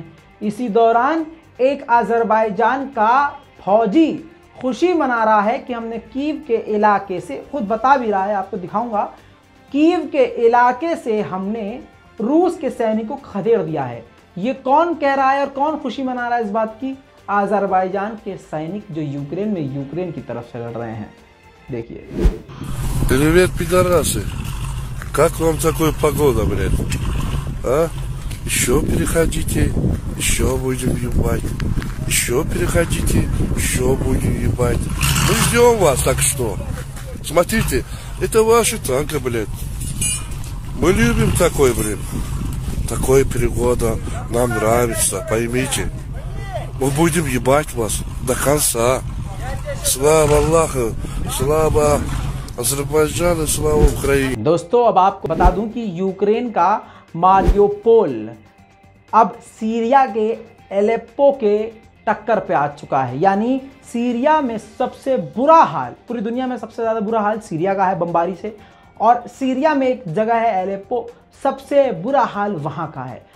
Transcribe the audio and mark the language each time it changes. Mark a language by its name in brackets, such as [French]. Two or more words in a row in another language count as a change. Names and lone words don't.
[Hindi] इसी दौरान एक अज़रबैजान का फौजी खुशी मना रहा है कि हमने कीव के इलाके से, खुद बता भी रहा है, आपको दिखाऊंगा, कीव के इलाके से हमने रूस के सैनिकों को खदेड़ दिया है। ये कौन कह रहा है और कौन खुशी मना रहा है इस बात की? अज़रबैजान के सैनिक जो यूक्रेन में यूक्रेन की तरफ से लड़ रहे हैं। देखिए। [Russian] Привет, пидорасы. Как вам такая погода, блядь? А? Еще переходите, еще будем ебать. Еще переходите, еще будем ебать. Мы ждем вас, так что. Смотрите, это ваши танки, блядь. Мы любим такой, блядь. Такое перегода нам нравится, поймите. Мы будем ебать вас до конца. Слава Аллаху, слава Азербайджан и слава Украине. [Hindi] दोस्तों अब आपको बता दूं कि यूक्रेन का मारियोपोल अब सीरिया के एलेप्पो के टक्कर पे आ चुका है। यानी सीरिया में सबसे बुरा हाल, पूरी दुनिया में सबसे ज़्यादा बुरा हाल सीरिया का है बमबारी से, और सीरिया में एक जगह है एलेप्पो, सबसे बुरा हाल वहाँ का है।